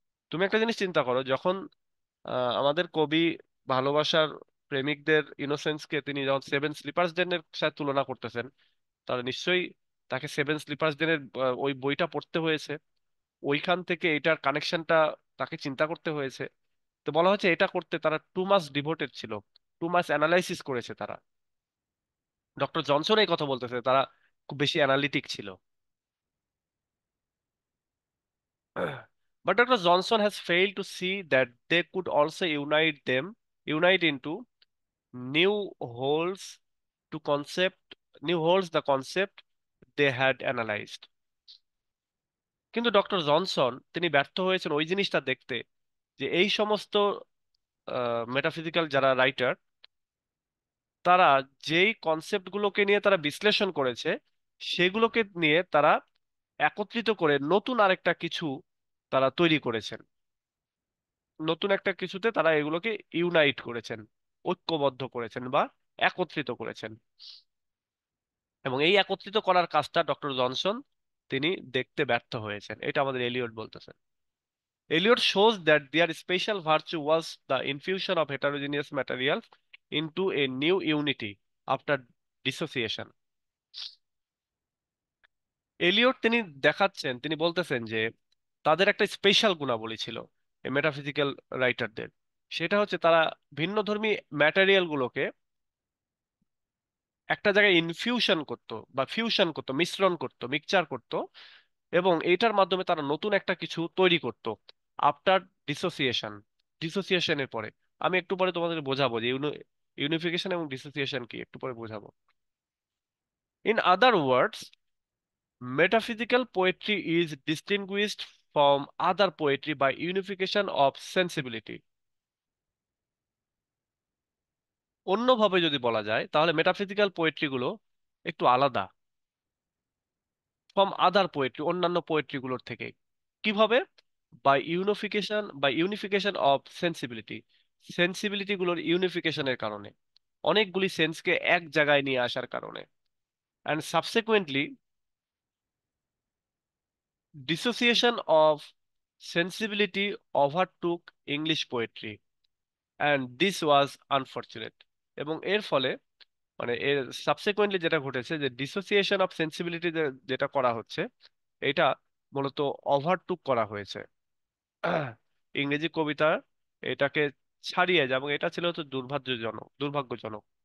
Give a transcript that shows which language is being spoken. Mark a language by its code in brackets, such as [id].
[bn] তুমি একটা জিনিস চিন্তা করো, যখন আমাদের কবি ভালোবাসার প্রেমিকদের ইনোসেন্সকে তিনি যখন সেভেন স্লিপার্স ডেনের সাথে তুলনা করতেছেন, তাহলে নিশ্চয়ই তাকে সেভেন স্লিপার্স ডেনের ওই বইটা পড়তে হয়েছে, ওইখান থেকে এটার কানেকশনটা তাকে চিন্তা করতে হয়েছে। তো বলা হচ্ছে এটা করতে তারা [en] too much devoted [bn] ছিল, টু মাস অ্যানালাইসিস করেছে তারা। ডক্টর জনসন এই কথা বলতেছে তারা খুব বেশি অ্যানালিটিক ছিল। [en] But Dr. Johnson has failed to see that they could also unite into new wholes to concept, new wholes the concept they had analyzed. [bn] কিন্তু ডক্টর জনসন তিনি ব্যর্থ হয়েছেন ওই জিনিসটা দেখতে, যে এই সমস্ত মেটাফিজিক্যাল যারা রাইটার, তারা যেই কনসেপ্টগুলোকে নিয়ে তারা বিশ্লেষণ করেছে, সেগুলোকে নিয়ে তারা একত্রিত করে নতুন আরেকটা কিছু তারা তৈরি করেছেন। নতুন একটা কিছুতে তারা এগুলোকে ইউনাইট করেছেন, ঐক্যবদ্ধ করেছেন বা একত্রিত করেছেন। এবং এই একত্রিত করার কাজটা ডক্টর জনসন তিনি দেখতে ব্যর্থ হয়েছেন, এটা আমাদের এলিয়ট বলতেছেন। [en] Eliot shows that their special virtue was the infusion of heterogeneous materials into a new unity after dissociation. [bn] Elliot তিনি দেখাচ্ছেন, তিনি বলতেছেন যে তাদের একটা স্পেশাল গুণাবলী ছিল এই মেটাফিজিক্যাল রাইটারদের। সেটা হচ্ছে তারা ভিন্নধর্মী ম্যাটেরিয়াল গুলোকে একটা জায়গায় ইনফিউশন করত বা ফিউশন করত, মিশ্রণ করত, মিক্সচার করত, এবং এইটার মাধ্যমে তারা নতুন একটা কিছু তৈরি করত [en] After dissociation. [bn] ডিসোসিয়েশনের পরে আমি একটু পরে তোমাদের বোঝাবো যে ইউনিফিকেশন এবং ডিসোসিয়েশন কি, একটু পরে বোঝাবো। [en] In other words, metaphysical poetry is distinguished from other poetry by unification of sensibility. [bn] অন্যভাবে যদি বলা যায় তাহলে মেটাফিজিক্যাল পোয়েট্রি গুলো একটু আলাদা [en] from other poetry, [bn] অন্যান্য পোয়েট্রি গুলোর থেকে। কিভাবে? [en] By unification of sensibility. [bn] Sensibility গুলোর ইউনিফিকেশনের কারণে, অনেকগুলি সেন্সকে এক জায়গায় নিয়ে আসার কারণে। [en] And subsequently dissociation of sensibility overtook English poetry, and this was unfortunate. [bn] এবং এর ফলে মানে এর সাবসিকুয়েন্টলি যেটা ঘটেছে, যে ডিসোসিয়েশন অফ সেন্সিবিলিটি যেটা করা হচ্ছে, এটা মূলত ওভারটুক করা হয়েছে ইংরেজি কবিতা এটাকে ছাড়িয়ে যায়, এবং এটা ছিল হচ্ছে দুর্ভাগ্যজনক।